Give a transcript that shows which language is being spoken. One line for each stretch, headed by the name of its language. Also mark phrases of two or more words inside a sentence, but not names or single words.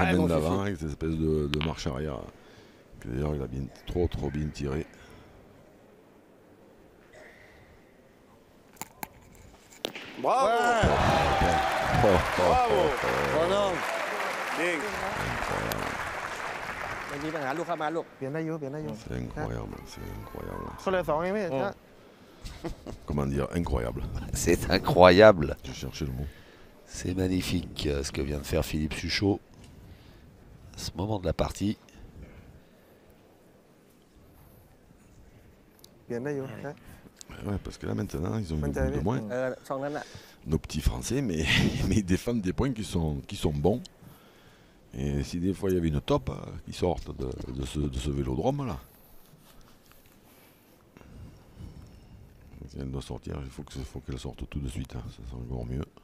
French: Allez, main mon d'avant Fifi. avec cette espèce de marche arrière. D'ailleurs, il a bien, trop bien tiré. Bravo! Bravo! Bonhomme. Bien.
Thai: ไม่มีปัญหาลูกเข้ามาลูก เปลี่ยนได้อยู่เปลี่ยนได้อยู่
French: C'est incroyable, c'est incroyable.
Thai: เขาเลย2เองพี่นะ
French: Comment dire, incroyable. C'est incroyable. Je cherchais le mot. C'est magnifique ce que vient de faire Philippe Suchot à ce moment de la partie.
Thai: เปลี่ยนได้อยู่นะ
French: Ouais, parce que là maintenant, ils ont une Maintenant, boule de moins.
Thai: ช่องนั้นน่ะ
French: Nos petits Français, mais ils défendent des points qui sont bons. Et si des fois il y avait une top qui sortent de ce vélodrome là. Si elle doit sortir, il faut qu'elle sorte tout de suite, hein, ça sera encore mieux.